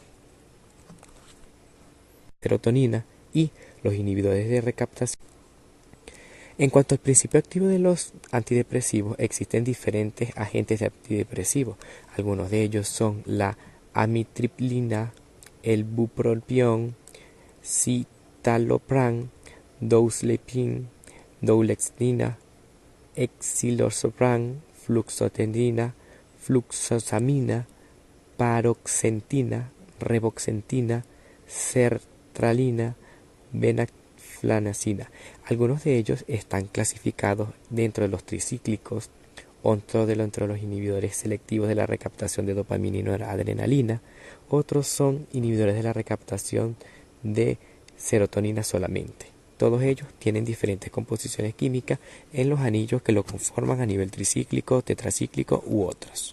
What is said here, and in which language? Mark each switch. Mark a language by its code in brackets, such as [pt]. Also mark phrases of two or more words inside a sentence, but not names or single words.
[es] Serotonina y los inhibidores de recaptación. En cuanto al principio activo de los antidepresivos, existen diferentes agentes de antidepresivos. Algunos de ellos son la amitriptilina, el bupropión, citalopram, douslepin, doulextrina, escitalopram, fluoxetina, fluoxamina, paroxetina, reboxetina, sertralina, venlafaxina. Algunos de ellos están clasificados dentro de los tricíclicos, otros dentro de los inhibidores selectivos de la recaptación de dopamina y noradrenalina, otros son inhibidores de la recaptación de serotonina solamente. Todos ellos tienen diferentes composiciones químicas en los anillos que lo conforman a nivel tricíclico, tetracíclico u otros.